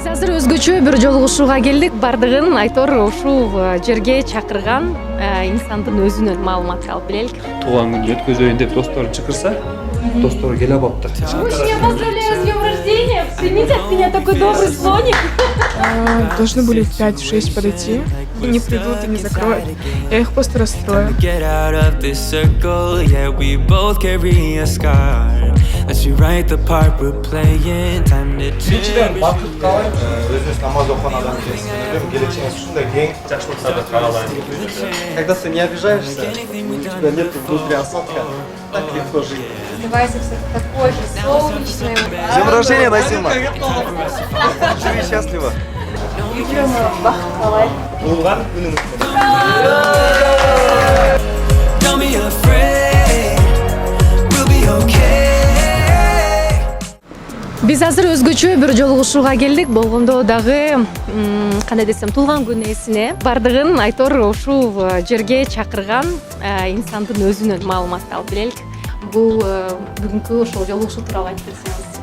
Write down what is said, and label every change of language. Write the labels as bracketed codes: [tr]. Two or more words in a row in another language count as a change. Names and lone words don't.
[ky] азыр өзгөчө бир жолугушууга келдик. Бардыгын Айтор ушул жерге чакырган инсандын өзүнөн маалымат алып билелик. Тууган күнү өткөзөйүн деп досторун чакырса, достору келе алыптыр. [ru] Очень поздравляю с днем рождения. Примите от меня такой добрый слоник. Должны были в 5-6 подойти, и не придут, и не закроют. Я их просто расстрою. [ky] Биринчиден бакыт каалайм, өзүңүз намаз окуган адам экенсиз, келечегиңиз ушундай кең, жакшылыктарды каалайм. [ru] Когда ты не обижаешься, у тебя нет внутри осадка, так легко жить. Оставайся все такой же солнечный. С днем рождения, Назима! Живи счастливо! [ky] Бакыт каалайм. Туулган күнүңүз. [en] Don't be afraid, we'll be okay. [ky] Биз азыр өзгөчө бир жолугушууга келдик. Болгондо дагы кандай десем, туулган күн ээсине бардыгын Айтор ушул жерге чакырган инсандын өзүнөн маалымат алып билелик. Бул бүгүнкү ошол жолугушуу тууралуу айтып берсеңиз.